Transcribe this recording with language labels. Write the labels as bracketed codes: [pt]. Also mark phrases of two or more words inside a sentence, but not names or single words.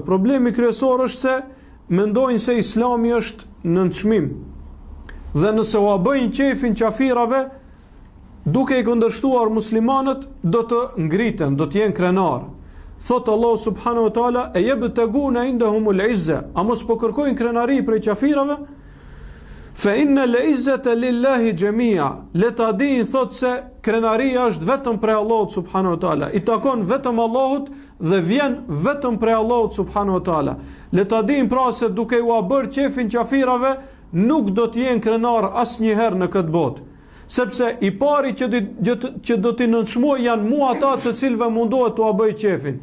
[sq] Problemi kryesor është se mendojnë se Islami është nënçmim. Dhe nëse u bëjnë qefin qafirave, duke i kundërshtuar muslimanët, do të ngriten, do të jenë krenar. Thot Allah [ar] سبحانه وتعالى: "أيبتغون عندهم العزة", [sq] a mos po kërkojnë krenari prej qafirave? [ar] فإن العزة لله جميعا, [sq] le ta din thot se krenaria është vetëm prej Allahut [ar] سبحانه وتعالى, [sq] i takon vetëm Allahut dhe vjen vetëm prej Allahut [ar] سبحانه وتعالى. [sq] Le ta din pra se duke u bërë qefin qafirave nuk do të jenë krenar asnjëherë në këtë botë, sepse i pari që do t'i nënçmoj janë mua ata të cilëve mundohet t'u bëj qefin.